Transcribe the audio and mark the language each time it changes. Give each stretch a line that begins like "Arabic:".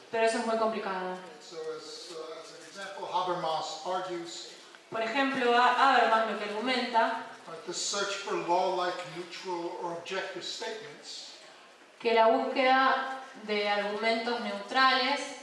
Spanish: pero eso es muy complicado.
English: So as an example, Habermas argues
Spanish: Por ejemplo, Habermas lo que argumenta
English: the search for law-like, neutral, or objective statements
Spanish: que la búsqueda de argumentos neutrales